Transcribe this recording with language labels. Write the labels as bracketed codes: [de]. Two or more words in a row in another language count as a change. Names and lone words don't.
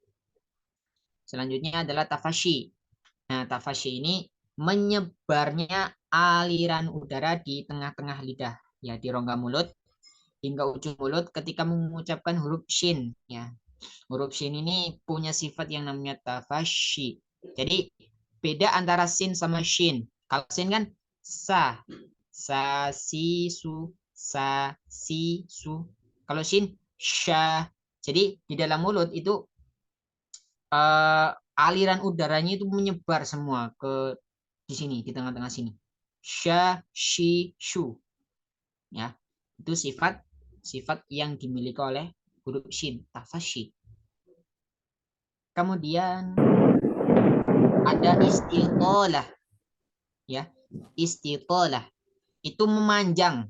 [id] Selanjutnya adalah tafashi. Nah, tafashi ini menyebarnya aliran udara di tengah-tengah lidah, ya, di rongga mulut hingga ujung mulut ketika mengucapkan huruf shin, ya. Huruf shin ini punya sifat yang namanya tafashi. Jadi beda antara sin sama shin. Kalau sin kan sa, si, su, sa, si, su. Kalau shin, sha. Jadi di dalam mulut itu aliran udaranya itu menyebar semua ke di sini, di tengah-tengah sini. Sha, shi, shu. Ya, itu sifat yang dimiliki oleh huruf shin, tafashi. Kemudian ada istitolah. Ya, istitolah itu memanjang.